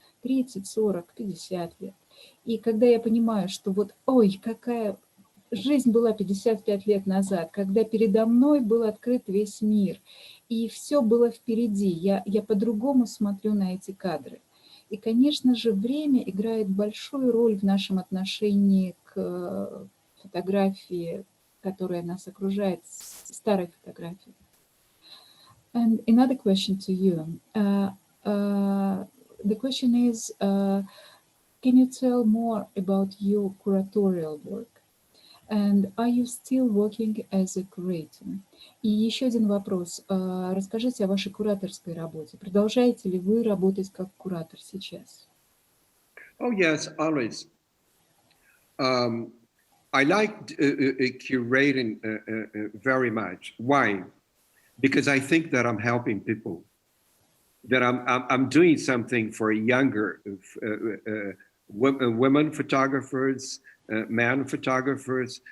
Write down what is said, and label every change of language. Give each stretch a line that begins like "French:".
Russian: 30, 40, 50 лет. И когда я понимаю, что вот, ой, какая жизнь была 55 лет назад, когда передо мной был открыт весь мир, и все было впереди, я по-другому смотрю на эти кадры. И, конечно же, время играет большую роль в нашем отношении к фотографии, которая нас окружает, старой фотографии.
English: And another question to you. The question is, can you tell more about your curatorial work? And are you still working as a curator?
Russian: И еще один вопрос. Расскажите о вашей кураторской работе. Продолжаете ли вы работать как куратор сейчас?
English: Oh, yes, always. I like curating very much. Why? Because I think that I'm helping people, that I'm doing something for younger women photographers, man photographers.